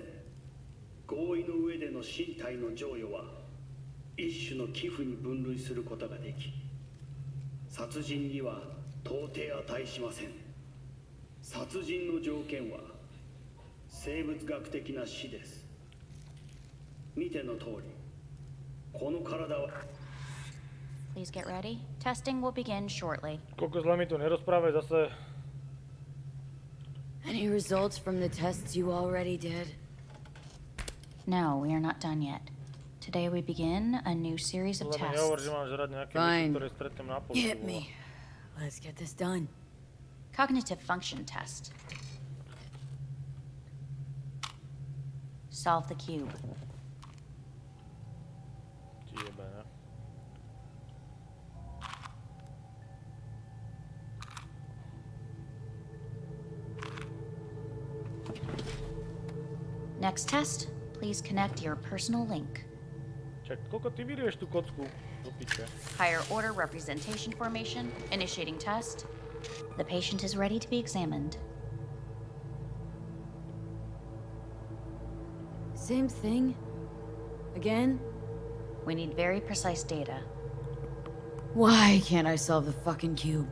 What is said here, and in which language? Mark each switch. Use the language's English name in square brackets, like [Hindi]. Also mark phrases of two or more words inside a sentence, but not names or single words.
[Japanese] 合意の上での身体の贈与は一種の寄付に分類することができ、殺人には到底値しません。殺人の条件は生物学的な死です。見ての通り、この体は [English] Please get ready. Testing will begin shortly. [Slovak] Koľko zle mi tu nerozprávaj zase. [English] Any results from the tests you already did? No, we are not done yet. Today we begin a new series of tests. Fine. Hit me. Let's get this done. Cognitive function test. Solve the cube. Next test, please connect your personal link. [Slovak] Čak, koľko ty vyrieš tú kocku do piče? [English] Higher order representation formation, initiating test. The patient is ready to be examined. Same thing? Again? We need very precise data. Why can't I solve the fucking cube?